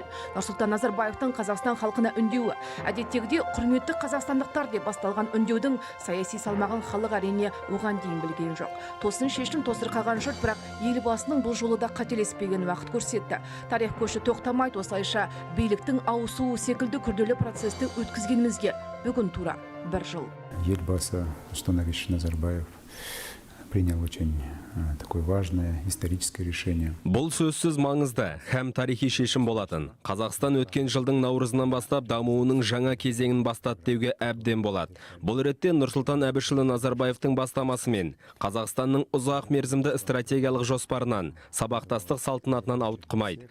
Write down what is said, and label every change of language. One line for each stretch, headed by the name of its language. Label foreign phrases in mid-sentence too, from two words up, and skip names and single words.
Kazakh: Нұрсұлтан Назарбаевтың Қазақстан халқына үндеуі. Әдеттегідей құрметті қазақстандықтар деп басталған үндеудің саяси салмағын халық әрине оған дейін білген жоқ. Тосын шешім тосыр қалған жұрт, бірақ елбасының бұл жолы да қателеспеген уақыт көрсетті. Тарих көші тоқтамайды, осылайша биліктің ауысуы секілді күрделі процесті өткізгенімізге бүгін тура бір жыл.
Russian: Елбасы Нұрсұлтан Абишевич Назарбаев принял очень такое важное историческое решение.
Kazakh: Бұл сөзсіз маңызды һәм тарихи шешім болатын. Қазақстан өткен жылдың наурызынан бастап дамуының жаңа кезеңін бастады деуге әбден болады. Бұл ретте Нұрсұлтан Әбішұлы Назарбаевтың бастамасымен Қазақстанның ұзақ мерзімді стратегиялық жоспарынан, сабақтастық салтынатынан ауытқымайды.